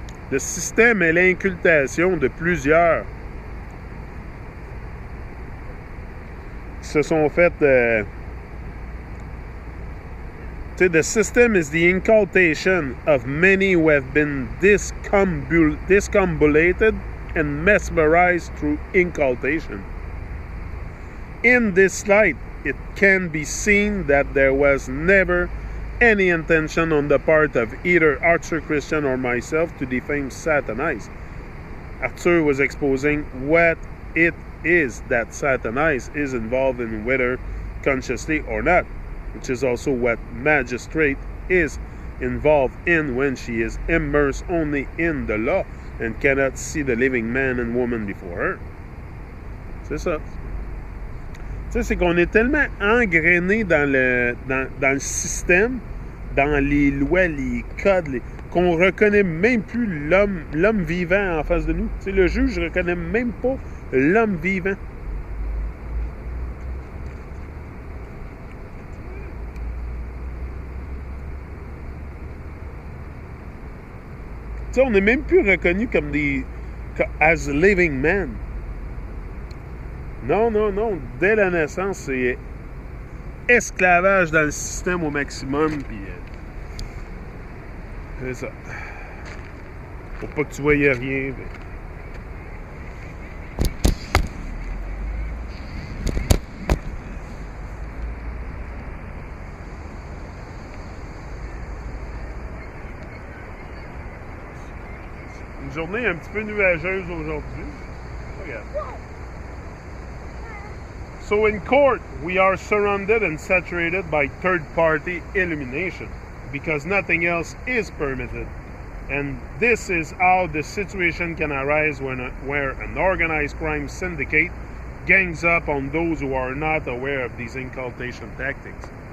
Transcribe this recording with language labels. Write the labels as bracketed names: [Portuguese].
[French] Le système est l'incultation de plusieurs qui se sont fait... [English] the system is the inculcation of many who have been discombobulated and mesmerized through incultation. In this light, it can be seen that there was never any intention on the part of either Arthur Christian or myself to defame Satanize. Arthur was exposing what it is that Satanize is involved in, whether consciously or not, which is also what magistrate is involved in when she is immersed only in the law and cannot see the living man and woman before her. [French] C'est ça. Tu sais, c'est qu'on est tellement engrainé dans le système, dans les lois, les codes, qu'on reconnaît même plus l'homme vivant en face de nous. Tu sais, le juge ne reconnaît même pas l'homme vivant. Tu sais, on n'est même plus reconnu comme [English] as living men. [French] Non. Dès la naissance, c'est esclavage dans le système au maximum. Puis, c'est ça. Faut pas que tu voyais rien. Mais... Une journée un petit peu nuageuse aujourd'hui. Regarde. [English] So in court, we are surrounded and saturated by third-party illumination because nothing else is permitted. And this is how the situation can arise where an organized crime syndicate gangs up on those who are not aware of these incultation tactics.